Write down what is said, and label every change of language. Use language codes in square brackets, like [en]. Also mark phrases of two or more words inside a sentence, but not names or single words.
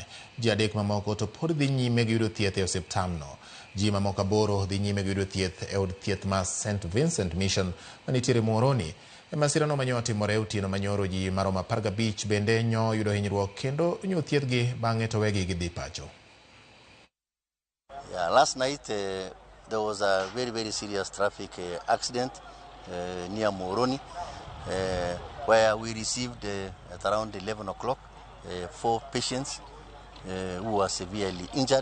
[luo] Ji 3 mamoko to pod dhi nyime gi yudo thieth e osiptandno. Ji mamoko 8 dhi nyime gi yudo thieth e od thieth ma St Vincent Mission manitiere Muhoroni. Masira no manyo otimore otieno manyoro ji maromo 15 bende nyo yudo hinyruok kendo nyo thiethgi bang'e to wegi gidhi pacho. [en] Yeah, last night there was a very serious traffic accident near Muhoroni where we received at around 11 o'clock 4 patients who were severely injured.